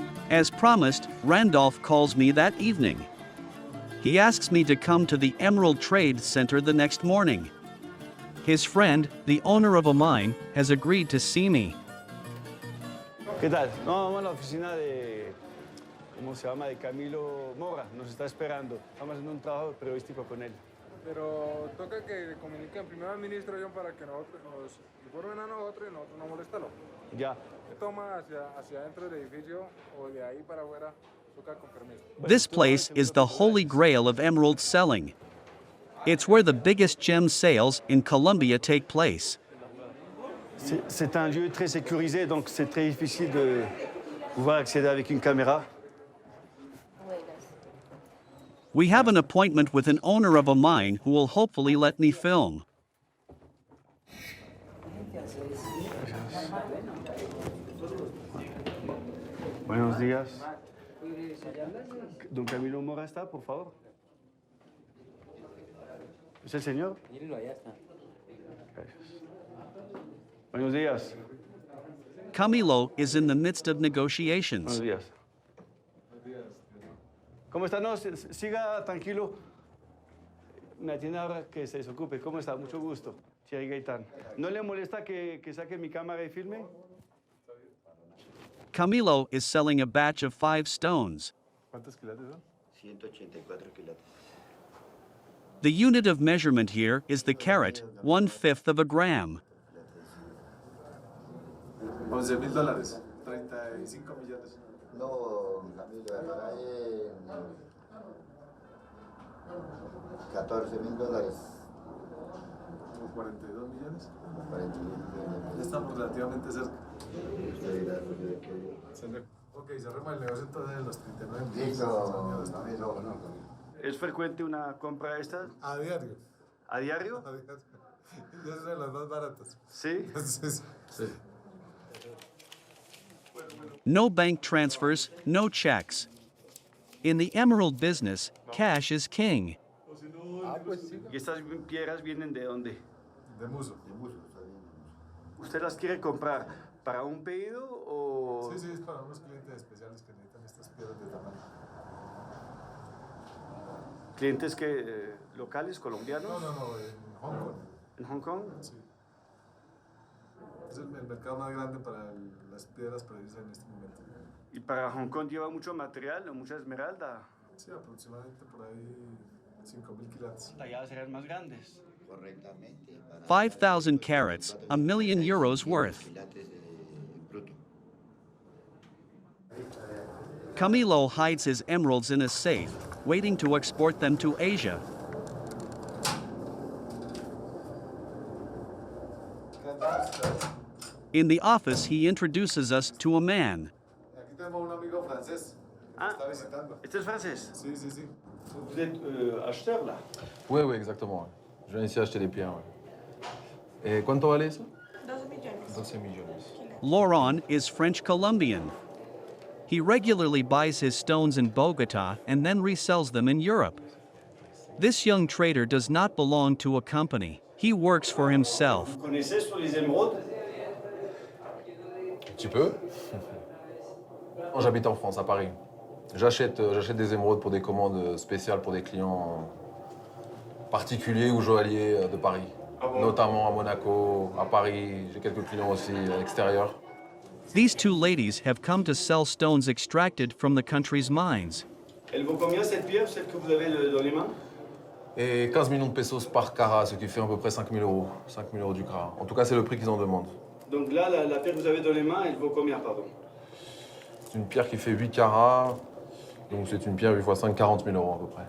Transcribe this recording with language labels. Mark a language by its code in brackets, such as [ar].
[en] As promised, Randolph calls me that evening. He asks me to come to the Emerald Trade Center the next morning. His friend, the owner of a mine, has agreed to see me. [es] ¿Qué tal? No, vamos a la oficina de... ¿Cómo se llama? De Camilo Mora. Nos está esperando. Estamos haciendo un trabajo periodístico con él. Pero toca que comuniquen primero al ministro John para que nosotros nos informen a nosotros y nosotros no molestarlo. Ya. ¿Qué toma hacia adentro del edificio o de ahí para afuera? Toca con permiso. [en] This place is the holy grail of emerald selling. It's where the biggest gem sales in Colombia take place. [fr] C'est un lieu très sécurisé, donc c'est très difficile de pouvoir accéder avec une caméra. [en] We have an appointment with an owner of a mine who will hopefully let me film. [es] Buenos días. Don Camilo Mora está, por favor. ¿Es el señor? Gracias. Buenos días. [en] Camilo is in the midst of [es] Buenos [en] negotiations. [es] días. ¿Cómo está? No, siga tranquilo. Me atiende ahora que se desocupe. ¿Cómo está? Mucho gusto. Thierry Gaitán. ¿No le molesta que saque mi cámara y filme? [en] Camilo is selling a batch of 5 stones. [es] ¿Cuántos quilates son? 184 quilates. [en] The unit of measurement here is the carat, 1/5 of a gram. [es] $11,000. 35 millones. No, Camilo, acá hay $14,000. ¿Como 42 millones? 40,000 Ya estamos relativamente cerca. millones. Ok, cerremos el negocio entonces de los 39 Listo, millones. Camilo, no, Camilo. ¿Es frecuente una compra de estas? A diario. ¿A diario? A diario. Y es de las más baratas. Sí. Entonces, sí. [en] No bank transfers, no checks. In the emerald business, cash is king. [es] ¿Y estas piedras vienen de dónde? De muso. ¿Usted las quiere comprar para un pedido o...? Sí, sí, es para unos clientes especiales que necesitan estas piedras de tamaño. ¿Clientes que locales, colombianos? No, en Hong Kong. ¿En Hong Kong? Sí. Es el mercado más grande para las piedras preciosas en este momento. ¿Y para Hong Kong lleva mucho material o mucha esmeralda? Sí, aproximadamente por ahí 5,000 quilates. Talladas serán más grandes. Correctamente. [en] 5,000 carats, €1,000,000 worth. [es] Quilates bruto. [en] Camilo hides his emeralds in a safe, waiting to export them to Asia. In the office, he introduces us to a man. [es] Aquí tenemos un amigo francés que Ah. está visitando. ¿Este es francés? Sí, sí, sí. [fr] Vous êtes acheteur là? Oui, oui, exactement. Je viens ici acheter des pierres. [es] Et cuánto vale eso? 12 millones. 12 millones. [en] Laurent is French-Colombian. He regularly buys his stones in Bogota and then resells them in Europe. This young trader does not belong to a company. He works for himself. [fr] Vous connaissez sur les émeraudes? Un petit peu. Quand j'habite en France, à Paris, j'achète des émeraudes pour des commandes spéciales pour des clients particuliers ou joailliers de Paris. Ah bon? Notamment à Monaco, à Paris, j'ai quelques clients aussi à l'extérieur. [en] These two ladies have come to sell stones extracted from the country's mines. [fr] Elle vaut combien cette pierre, celle que vous avez dans les mains? Et 15 millions de pesos par carat, ce qui fait à peu près 5 000 euros. 5 000 euros du carat. En tout cas, c'est le prix qu'ils en demandent. Donc là, la pierre que vous avez dans les mains, elle vaut combien, pardon? C'est une pierre qui fait 8 carats. Donc c'est une pierre 8 x 5, 40 000 euros à peu près.